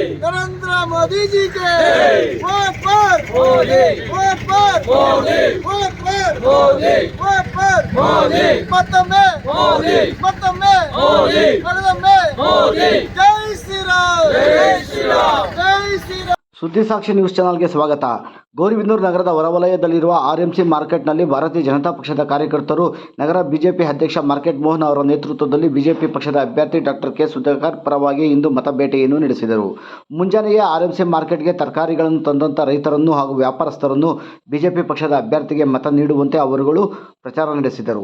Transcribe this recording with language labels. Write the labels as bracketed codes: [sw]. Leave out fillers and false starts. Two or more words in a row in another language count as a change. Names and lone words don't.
[hi] नरेंद्र मोदी जी के वोट पर मोदी, वोट पर मोदी, वोट पर मोदी, वोट पर मोदी, मत्तम्मे मोदी, मत्तम्मे मोदी, कलदम्मे मोदी। जय श्री राम, जय श्री राम, जय श्री राम। [kn] ಸುದ್ದಿ ಸಾಕ್ಷಿ ನ್ಯೂಸ್ ಚಾನಲ್ಗೆ ಸ್ವಾಗತ. ಗೌರಿಬಿದನೂರು ನಗರದ ಹೊರವಲಯದಲ್ಲಿರುವ ಆರ್ಎಂಸಿ ಮಾರ್ಕೆಟ್ನಲ್ಲಿ ಭಾರತೀಯ ಜನತಾ ಪಕ್ಷದ ಕಾರ್ಯಕರ್ತರು ನಗರ ಬಿಜೆಪಿ ಅಧ್ಯಕ್ಷ ಮಾರ್ಕೆಟ್ ಮೋಹನ್ ಅವರ ನೇತೃತ್ವದಲ್ಲಿ ಬಿಜೆಪಿ ಪಕ್ಷದ ಅಭ್ಯರ್ಥಿ ಡಾಕ್ಟರ್ ಕೆ ಸುಧಾಕರ್ ಪರವಾಗಿ ಇಂದು ಮತಬೇಟೆಯನ್ನು ನಡೆಸಿದರು. ಮುಂಜಾನೆಯೇ ಆರ್ಎಂಸಿ ಮಾರ್ಕೆಟ್ಗೆ ತರಕಾರಿಗಳನ್ನು ತಂದಂಥ ರೈತರನ್ನು ಹಾಗೂ ವ್ಯಾಪಾರಸ್ಥರನ್ನು ಬಿಜೆಪಿ ಪಕ್ಷದ ಅಭ್ಯರ್ಥಿಗೆ ಮತ ನೀಡುವಂತೆ ಅವರುಗಳು ಪ್ರಚಾರ ನಡೆಸಿದರು.